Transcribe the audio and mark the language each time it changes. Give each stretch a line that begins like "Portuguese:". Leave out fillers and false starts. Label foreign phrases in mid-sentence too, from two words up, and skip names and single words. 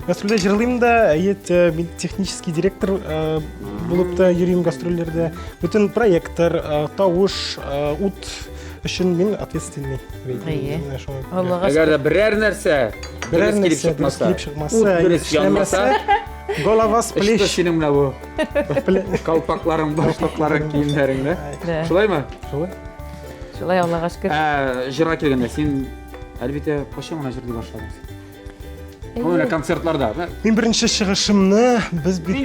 Tatar: гастрольдә җырлыйм да, мин
Russian: технический директор
Tatar: булып та йөрим гастрольләрдә. Бүтән проекттар, тавыш, ут өчен мин ответственный. Әйе. Менә шулай. Аллага Әгәр дә берәр нәрсә Берәр дөрес нәрсә килеп чыкмаса, килеп чыкмаса, ут дөрес янмаса,
Russian: голова с
Tatar: эште
Russian: плеч.
Tatar: синең менә бу калпакларың, башлыкларың, киемнәреңдә. Шулаймы? Шулай Аллага шөкер. Җырга килгәндә син әлбәттә кайчан гына җырлый башладың? Менә концертларда. Мин беренче чыгышымны без бит